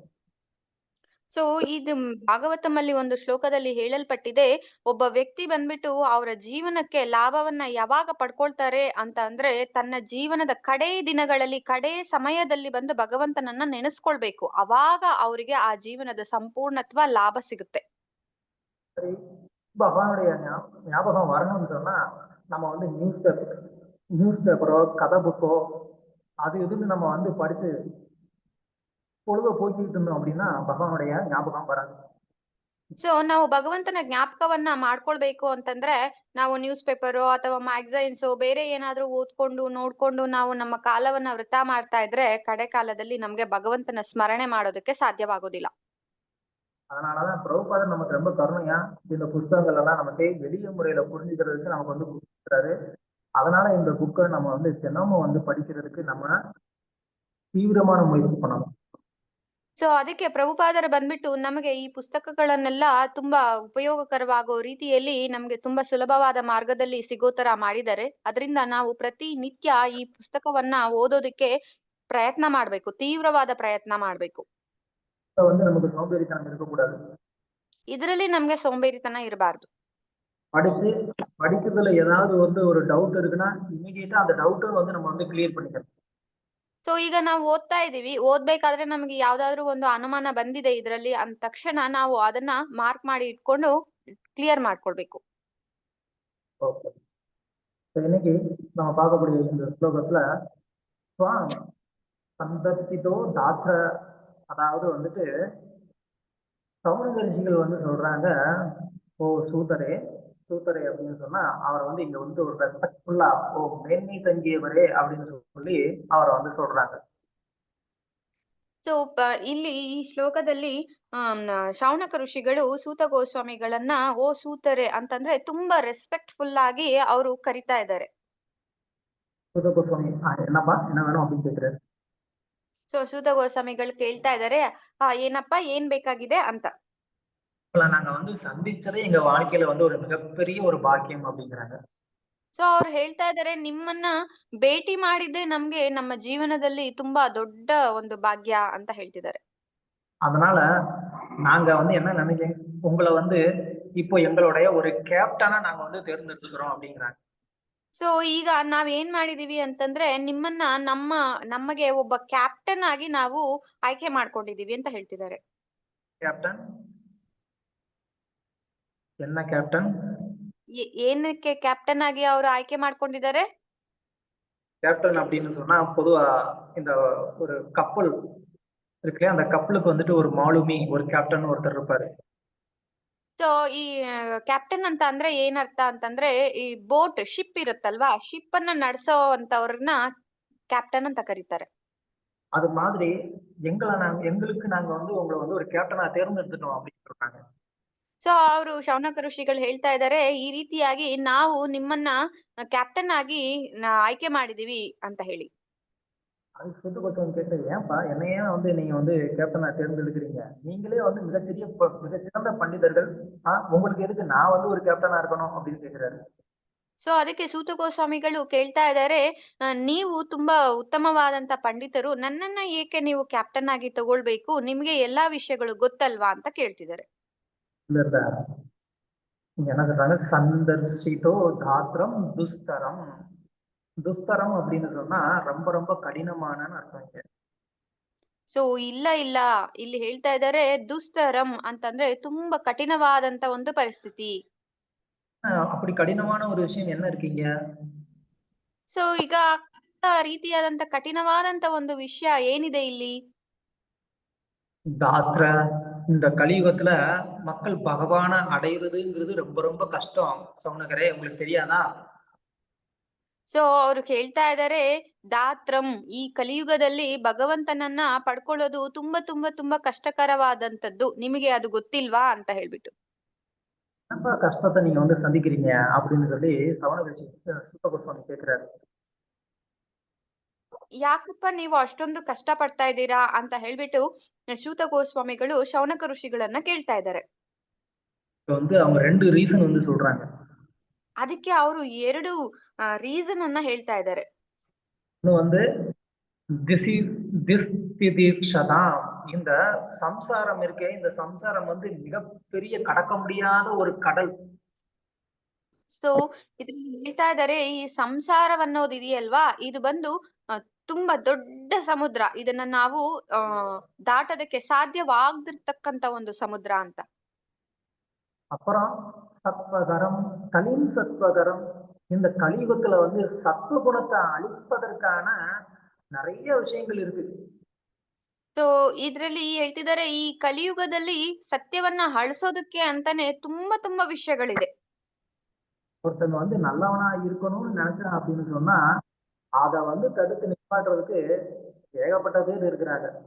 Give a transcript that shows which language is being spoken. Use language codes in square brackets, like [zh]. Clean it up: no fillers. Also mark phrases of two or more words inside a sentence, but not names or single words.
[kn] ಸೊ ಇದು ಭಾಗವತಮಲ್ಲಿ ಒಂದು ಶ್ಲೋಕದಲ್ಲಿ ಹೇಳಲ್ಪಟ್ಟಿದೆ, ಒಬ್ಬ ವ್ಯಕ್ತಿ ಬಂದ್ಬಿಟ್ಟು ಅವರ ಜೀವನಕ್ಕೆ ಲಾಭವನ್ನ ಯಾವಾಗ ಪಡ್ಕೊಳ್ತಾರೆ ಅಂತ ಅಂದ್ರೆ ತನ್ನ ಜೀವನದ ಕಡೆ ದಿನಗಳಲ್ಲಿ, ಕಡೆ ಸಮಯದಲ್ಲಿ ಬಂದು ಭಗವಂತನನ್ನ ನೆನೆಸ್ಕೊಳ್ಬೇಕು. ಅವಾಗ ಅವರಿಗೆ ಆ ಜೀವನದ ಸಂಪೂರ್ಣತ್ವ ಲಾಭ ಸಿಗುತ್ತೆ. [ta] சரி, பகவானுடைய ஞாபகம் வரணும்னு சொன்னா நம்ம வந்து [en] news paper [ta] கதை புக்கோ அது எதுன்னு நம்ம வந்து படிச்சு பொழுத போக்கிட்டு இருந்தோம் அப்படின்னா பகவானுடைய ஞாபகம் வராது. [kn] ಸೊ ನಾವು ಭಗವಂತನ ಜ್ಞಾಪಕವನ್ನ ಮಾಡ್ಕೊಳ್ಬೇಕು ಅಂತಂದ್ರೆ ನಾವು [en] news paper [kn] ಅಥವಾ ಮ್ಯಾಗಝೈನ್ಸು ಬೇರೆ ಏನಾದ್ರೂ ಓದ್ಕೊಂಡು ನೋಡ್ಕೊಂಡು ನಾವು ನಮ್ಮ ಕಾಲವನ್ನ ವೃಥಾ ಮಾಡ್ತಾ ಇದ್ರೆ ಕಡೆ ಕಾಲದಲ್ಲಿ ನಮ್ಗೆ ಭಗವಂತನ ಸ್ಮರಣೆ ಮಾಡೋದಕ್ಕೆ ಸಾಧ್ಯವಾಗೋದಿಲ್ಲ. [ta] அதனாலதான் பிரபுபாதர் நமக்கு ரொம்ப கருணையா இந்த புஸ்தகங்கள் எல்லாம் நமக்கு எளிய முறையில புரிஞ்சுக்கிறதுக்கு நமக்கு வந்து கொடுத்துருக்காரு. அதனால இந்த புக்கை நம்ம வந்து தினமும் வந்து படிக்கிறதுக்கு நம்ம ತೀವ್ರமான ಮುಯற்சி பண்ணணும். [kn] ಸೊ ಅದಕ್ಕೆ ಪ್ರಭುಪಾದರು ಬಂದ್ಬಿಟ್ಟು ನಮಗೆ ಈ ಪುಸ್ತಕಗಳನ್ನೆಲ್ಲ ತುಂಬಾ ಉಪಯೋಗಕರವಾಗೋ ರೀತಿಯಲ್ಲಿ ನಮ್ಗೆ ತುಂಬಾ ಸುಲಭವಾದ ಮಾರ್ಗದಲ್ಲಿ ಸಿಗೋ ತರ ಮಾಡಿದ್ದಾರೆ. ಅದರಿಂದ ನಾವು ಪ್ರತಿನಿತ್ಯ ಈ ಪುಸ್ತಕವನ್ನ ಓದೋದಕ್ಕೆ ಪ್ರಯತ್ನ ಮಾಡ್ಬೇಕು, ತೀವ್ರವಾದ ಪ್ರಯತ್ನ ಮಾಡ್ಬೇಕು. [ta] வந்து நமக்கு சோம்பேறித்தனம் இருக்கக்கூடாது. [kn] ಇದರಲ್ಲಿ ನಮ್ಗೆ ಸೋಂಬೇರಿತನ ಇರಬಾರ್ದು. [ta] படிக்கிறதுல ஏதாவது வந்து ஒரு டவுட் இருக்குன்னா இமிಡಿಯೇಟಾ அந்த டவுட்டை வந்து நம்ம வந்து கிளியர் பண்ணிக்கணும். [kn] ಸೊ ಈಗ ನಾವು ಓದ್ತಾ ಇದೀವಿ, ಓದ್ಬೇಕಾದ್ರೆ ನಮಗೆ ಯಾವ್ದಾದ್ರು ಒಂದು ಅನುಮಾನ ಬಂದಿದೆ ಇದರಲ್ಲಿ ಅಂದ ತಕ್ಷಣ ನಾವು ಅದನ್ನ ಮಾರ್ಕ್ ಮಾಡಿ ಇಟ್ಕೊಂಡು ಕ್ಲಿಯರ್ ಮಾಡ್ಕೊಳ್ಬೇಕು. [ta] ஓகே, இன்னைக்கு நம்ம பார்க்கக்கூடிய இந்த ஸ்லோகத்துல [sa] त्वं सन्दर्शितो धात्रा, [ta] அதாவது வந்துட்டு சௌனக ரிஷிகள் வந்து சொல்றாங்க, ஓ சூதரே சூதரே அப்படின்னு சொன்னா அவரை வந்து இங்க வந்து ஒரு ரெஸ்பெக்ட்ஃபுல்லா ஓ மேன்மை தங்கியவரே அப்படின்னு சொல்லி அவரை வந்து சொல்றாங்க. [kn] ಸೊ ಇಲ್ಲಿ ಈ ಶ್ಲೋಕದಲ್ಲಿ ಶೌನಕ ಋಷಿಗಳು ಸೂತ ಗೋಸ್ವಾಮಿಗಳನ್ನ ಓ ಸೂತರೆ ಅಂತಂದ್ರೆ ತುಂಬಾ ರೆಸ್ಪೆಕ್ಟ್ಫುಲ್ ಆಗಿ ಅವರು ಕರಿತಾ ಇದ್ದಾರೆ. [ta] சூத கோஸ்வாமி என்னப்பா என்ன வேணும் அப்படின்னு கேக்குறாரு. [kn] ಸೊ ಸೂತ ಗೋಸ್ವಾಮಿಗಳು ಕೇಳ್ತಾ ಇದ್ದಾರೆ ಏನಪ್ಪ ಏನ್ ಬೇಕಾಗಿದೆ ಅಂತ. [ta] நாங்க வந்து சந்திச்சதே எங்க வாழ்க்கையில வந்து ஒரு மிகப்பெரிய ஒரு பாக்கியம் அப்படிங்கிறாங்க. [kn] ಸೊ ಅವ್ರು ಹೇಳ್ತಾ ಇದ್ದಾರೆ ನಿಮ್ಮನ್ನ ಭೇಟಿ ಮಾಡಿದ್ದೆ ನಮ್ಗೆ ನಮ್ಮ ಜೀವನದಲ್ಲಿ ತುಂಬಾ ದೊಡ್ಡ ಒಂದು ಭಾಗ್ಯ ಅಂತ ಹೇಳ್ತಿದ್ದಾರೆ. [ta] அதனால நாங்க வந்து என்ன நினைக்கிறேன் உங்களை வந்து இப்போ எங்களுடைய ஒரு கேப்டனா நாங்க வந்து தேர்ந்தெடுத்துக்கிறோம் அப்படிங்கிறாங்க. [kn] ಸೊ ಈಗ ನಾವ್ ಏನ್ ಮಾಡಿದೀವಿ ಅಂತಂದ್ರೆ ನಿಮ್ಮನ್ನ ನಮಗೆ ಒಬ್ಬ ಕ್ಯಾಪ್ಟನ್ ಆಗಿ ನಾವು ಆಯ್ಕೆ ಮಾಡ್ಕೊಂಡಿದೀವಿ ಅಂತ ಹೇಳ್ತಿದ್ದಾರೆ. [ta] கேப்டன் என்ன கேப்டன்? [kn] ಏನಕ್ಕೆ ಕ್ಯಾಪ್ಟನ್ ಆಗಿ ಅವರು ಆಯ್ಕೆ ಮಾಡ್ಕೊಂಡಿದ್ದಾರೆ? [ta] கேப்டன் அப்படின்னு சொன்னா பொதுவா இந்த ஒரு கப்பல் இருக்குல்லையா, அந்த கப்பலுக்கு வந்துட்டு ஒரு மாலுமி ஒரு கேப்டன் ஒருத்தர் இருப்பாரு. [kn] ಸೊ ಈ ಕ್ಯಾಪ್ಟನ್ ಅಂತ ಅಂದ್ರೆ ಏನರ್ಥ ಅಂತಂದ್ರೆ ಈ [en] boat ship [kn] ಇರುತ್ತಲ್ವಾ, ಶಿಪ್ ಅನ್ನ ನಡೆಸೋವಂತವ್ರನ್ನ ಕ್ಯಾಪ್ಟನ್ ಅಂತ ಕರೀತಾರೆ. [ta] அது மாதிரி எங்களுக்கு நாங்க வந்து உங்களை வந்து ஒரு கேப்டனா தேர்ந்தெடுத்துட்டோம் அப்படின்னு சொல்றாங்க. [kn] ಸೊ ಅವರು ಶೌನಕ ಋಷಿಗಳು ಹೇಳ್ತಾ ಇದ್ದಾರೆ ಈ ರೀತಿಯಾಗಿ ನಾವು ನಿಮ್ಮನ್ನ ಕ್ಯಾಪ್ಟನ್ ಆಗಿ ಆಯ್ಕೆ ಮಾಡಿದೀವಿ ಅಂತ ಹೇಳಿ. [ta] அதுக்கு சுத்த கோஸ்வாமி கேட்டது, ஏன்பா என்னையே வந்து நீங்க வந்து கேப்டனா தேர்ந்தெடுக்கிறீங்க, நீங்களே வந்து மிகச்சிறந்த பண்டிதர்கள், உங்களுக்கு எதுக்கு நான் வந்து ஒரு கேப்டனா இருக்கணும் அப்படின்னு கேக்குறாரு. [kn] ಸೊ ಅದಕ್ಕೆ ಸೂತ ಗೋಸ್ವಾಮಿಗಳು ಕೇಳ್ತಾ ಇದ್ದಾರೆ ನೀವು ತುಂಬಾ ಉತ್ತಮವಾದಂತ ಪಂಡಿತರು, ನನ್ನನ್ನ ಏಕೆ ನೀವು ಕ್ಯಾಪ್ಟನ್ ಆಗಿ ತಗೊಳ್ಬೇಕು, ನಿಮ್ಗೆ ಎಲ್ಲಾ ವಿಷಯಗಳು ಗೊತ್ತಲ್ವಾ ಅಂತ ಕೇಳ್ತಿದ್ದಾರೆ. [ta] இங்க என்ன சொல்றாங்க, [sa] सन्दर्शितो धात्रं दुस्तरम्. [ta] துஸ்தரம் அப்படின்னு சொன்னா ரொம்ப ரொம்ப கடினமான அர்த்தம் இங்க. [kn] ಸೊ ಇಲ್ಲ ಇಲ್ಲಿ ಹೇಳ್ತಾ ಇದ್ದಾರೆ ದುಸ್ತರಂ ಅಂತಂದ್ರೆ ತುಂಬಾ ಕಠಿಣವಾದಂತ ಒಂದು ಪರಿಸ್ಥಿತಿ. [ta] அப்படி கடினமான ஒரு விஷயம் என்ன இருக்கீங்க? [kn] ಸೊ ಈಗ ರೀತಿಯಾದಂತ ಕಠಿಣವಾದಂತ ಒಂದು ವಿಷಯ ಏನಿದೆ ಇಲ್ಲಿ? [ta] தாத்ர, இந்த கலியுகத்துல மக்கள் பகவான அடையிறதுங்கிறது ரொம்ப ரொம்ப கஷ்டம் சவுனகரே, உங்களுக்கு தெரியாதா? [kn] ಸೊ ಅವ್ರು ಕೇಳ್ತಾ ಇದ್ದಾರೆ ದಾತ್ರಂ, ಈ ಕಲಿಯುಗದಲ್ಲಿ ಭಗವಂತನನ್ನ ಪಡ್ಕೊಳ್ಳೋದು ತುಂಬಾ ತುಂಬಾ ತುಂಬಾ ಕಷ್ಟಕರವಾದಂತದ್ದು, ನಿಮಗೆ ಅದು ಗೊತ್ತಿಲ್ವಾ ಅಂತ ಹೇಳ್ಬಿಟ್ಟು. [ta] ரொம்ப கஷ்டத்தை நீங்க வந்து சந்திக்கிறீங்க அப்படின்னு சொல்லி சவுனக சுத்த கோஸ்வாமி கேக்குறாரு. [kn] ಯಾಕಪ್ಪ ನೀವು ಅಷ್ಟೊಂದು ಕಷ್ಟ ಪಡ್ತಾ ಇದ್ದೀರಾ ಅಂತ ಹೇಳ್ಬಿಟ್ಟು ಸೂತ ಗೋಸ್ವಾಮಿಗಳು ಶೌನಕ ಋಷಿಗಳನ್ನ ಕೇಳ್ತಾ ಇದ್ದಾರೆ. [ta] வந்து அவங்க 2 ரீசன் வந்து சொல்றாங்க. [kn] ಅದಕ್ಕೆ ಅವರು 2 ರೀಸನ್ ಅನ್ನ ಹೇಳ್ತಾ ಇದ್ದಾರೆ. [ta] ஒன்னு வந்து இந்த சம்சாரம் இருக்கே, இந்த சம்சாரம் வந்து மிகப்பெரிய கடக்க முடியாத ஒரு கடல். [kn] ಸೊ ಇದ್ರಲ್ಲಿ ಹೇಳ್ತಾ ಇದ್ದಾರೆ ಈ ಸಂಸಾರವನ್ನೋದು ಇದೆಯಲ್ವಾ, ಇದು ಬಂದು ತುಂಬಾ ದೊಡ್ಡ ಸಮುದ್ರ, ಇದನ್ನ ನಾವು ದಾಟೋದಕ್ಕೆ ಸಾಧ್ಯವಾಗದಿರ್ತಕ್ಕಂತ ಒಂದು ಸಮುದ್ರ ಅಂತ. [ta] அப்புறம் சத்வகரம், கலின் சத்வகரம், இந்த கலியுகத்துல வந்து சத்துவ குணத்தை அழிப்பதற்கான நிறைய விஷயங்கள் இருக்கு. [kn] ಸೊ ಇದ್ರಲ್ಲಿ ಹೇಳ್ತಿದ್ದಾರೆ ಈ ಕಲಿಯುಗದಲ್ಲಿ ಸತ್ಯವನ್ನ ಅಳಿಸೋದಕ್ಕೆ ಅಂತಾನೆ ತುಂಬಾ ತುಂಬಾ ವಿಷಯಗಳಿದೆ. [ta] ஒருத்தங்க வந்து நல்லவனா இருக்கணும்னு நினைச்சா அப்படின்னு சொன்னா அத வந்து தடுத்து நிப்பாட்டுறதுக்கு ஏகப்பட்ட பேர் இருக்கிறாங்க.